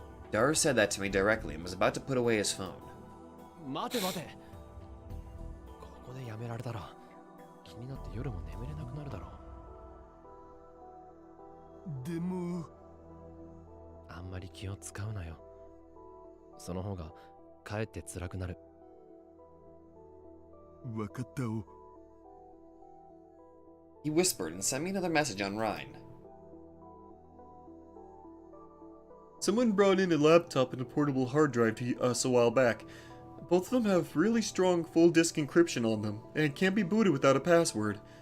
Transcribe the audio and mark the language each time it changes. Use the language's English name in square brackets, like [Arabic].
[English] Daru said that to me directly and was about to put away his phone. [Japanese] 待て待てここでやめられたら気になって夜も眠れなくなるだろうでもあんまり気を使うなよその方がかえって辛くなるわかったお [English] He whispered and sent me another message on Rhine. Someone brought in a laptop and a portable hard drive to us a while back. Both of them have really strong full disk encryption on them, and can't be booted without a password.